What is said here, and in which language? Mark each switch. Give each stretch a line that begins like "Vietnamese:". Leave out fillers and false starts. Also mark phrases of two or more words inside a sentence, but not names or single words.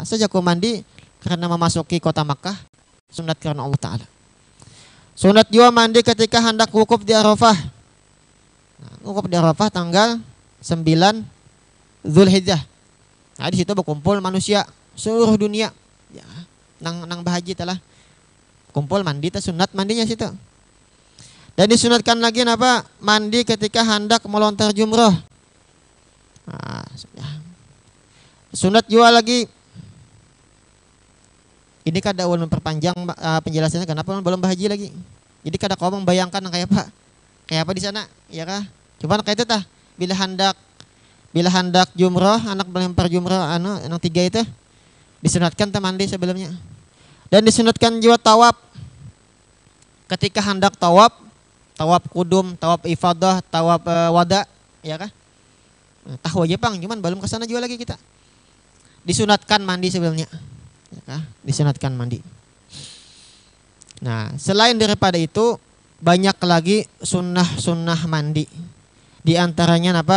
Indonesian: Sejak aku mandi karena memasuki kota Makkah, sunat karena Allah Ta'ala. Sunat juga mandi ketika hendak wukuf di Arafah. Nah, wukuf di Arafah tanggal 9 Zulhijjah. Nah, di situ berkumpul manusia seluruh dunia. Ya,
Banjar: nang bahaji telah kumpul mandi ta sunat mandinya situ.
Indonesian: Dan disunatkan lagi apa? Mandi ketika hendak melontar jumroh. Nah, sunat juga lagi.
Banjar: Ini kada ulun memperpanjang penjelasannya kenapa belum bahaji lagi. Jadi kada kau membayangkan kayak apa di sana, ya kah?
Indonesian: Cuman kayak itu tah. Bila hendak jumroh, anak melempar jumroh yang 3 itu disunatkan tah mandi sebelumnya. Dan disunatkan juga tawaf. Ketika hendak tawaf kudum, tawaf ifadah, tawaf wada, ya kah? Tahu aja Bang, cuman belum kesana juga lagi kita. Disunatkan mandi sebelumnya. Ya kah? Disunatkan mandi. Nah, selain daripada itu banyak lagi sunnah mandi. Di antaranya apa?